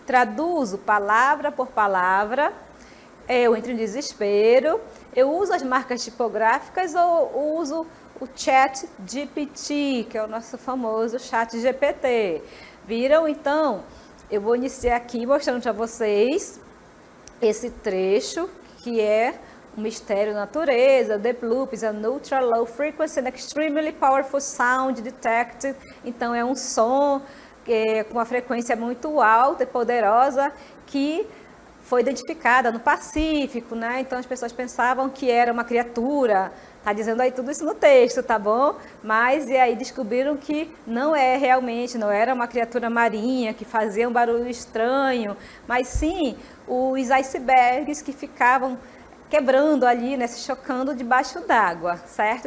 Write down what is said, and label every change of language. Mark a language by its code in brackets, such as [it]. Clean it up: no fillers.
[pt] Traduzo palavra por palavra, eu entro em desespero, eu uso as marcas tipográficas ou uso o chat GPT, que é o nosso famoso chat GPT. Viram? Então, eu vou iniciar aqui mostrando para vocês esse trecho, que é um mistério da natureza. [en] The bloop is an ultra low frequency and extremely powerful sound detected. [pt] Então, é um som com uma frequência muito alta e poderosa que foi identificada no Pacífico, né? Então as pessoas pensavam que era uma criatura, tá dizendo aí tudo isso no texto, tá bom? Mas e aí descobriram que não é realmente, não era uma criatura marinha que fazia um barulho estranho, mas sim os icebergs que ficavam quebrando ali, né, se chocando debaixo d'água, certo?